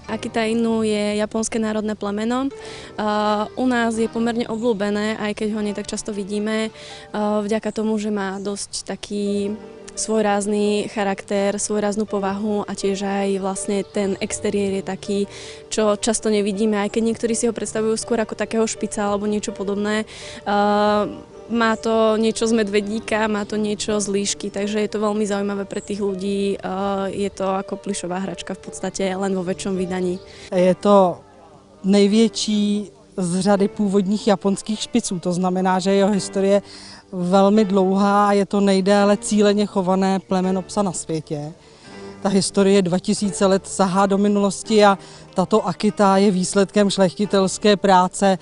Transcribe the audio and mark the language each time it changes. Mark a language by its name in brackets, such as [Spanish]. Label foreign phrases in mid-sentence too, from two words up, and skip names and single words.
[Slovak] Akita Inu je japonské národné plemeno. U nás je pomerne obľúbené, aj keď ho nie tak často vidíme, vďaka tomu, že má dosť taký svojrázny charakter, svojráznú povahu a tiež aj vlastne ten exteriér je taký, čo často nevidíme, aj keď niektorí si ho predstavujú skôr ako takého špica alebo niečo podobné. Má to niečo z medvedíka, má to niečo z líšky, takže je to veľmi zaujímavé pre tých ľudí. Je to ako plyšová hračka v podstate, len vo väčšom vydaní. [Czech] Je to největší z řady původních japonských špiců, to znamená, že jeho historie velmi dlouhá a je to nejdéle cíleně chované plemeno psa na světě. Ta historie 2000 let sahá do minulosti a tato Akita je výsledkem šlechtitelské práce